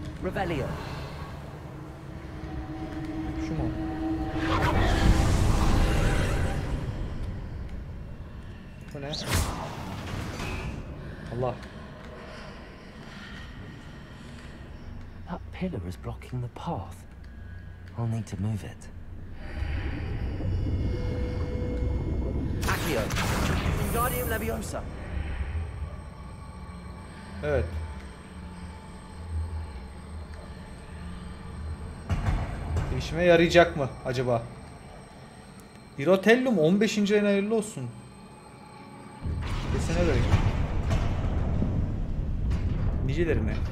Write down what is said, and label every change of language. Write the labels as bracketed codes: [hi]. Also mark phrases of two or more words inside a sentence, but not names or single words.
[tr] Revelio. Şu mu? Bu ne? Allah. [en] pillar is blocking the path. I'll need to move it. [tr] Accio. Wingardium Leviosa. Evet. İşime yarayacak mı acaba? Hirotellum 15. ayın hayırlı olsun. Desene böyle. Nicelerine.